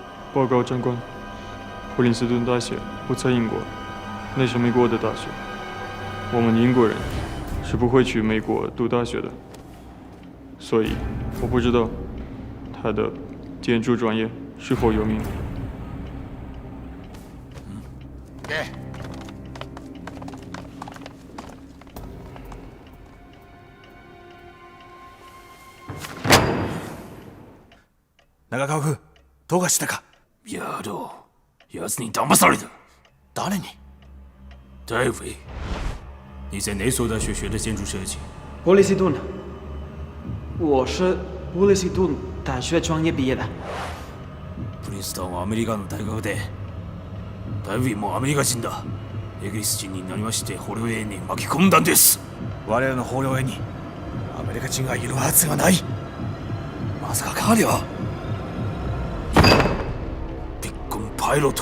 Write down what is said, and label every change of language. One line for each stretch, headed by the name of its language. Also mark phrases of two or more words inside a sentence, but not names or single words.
Chinese: 报告长官，普林斯顿大学不在英国，那是美国的大学。我们英国人是不会去美国读大学的，所以我不知道他的建筑专业是否有名。给。
Japanese: 長川君、どうかしたか？やろう。奴に騙された。誰に？
Chinese: 戴维，你在哪所大学学的建筑设计？波利斯顿，我是波利斯顿大学专业毕业的。
Japanese: プリンストンはアメリカの大学で、戴维もアメリカ人だ。イギリス人になりまして捕虜営に巻き込んだんです。我らの捕虜営にアメリカ人がいるはずがない。まさか彼は？ビッグンパイロット、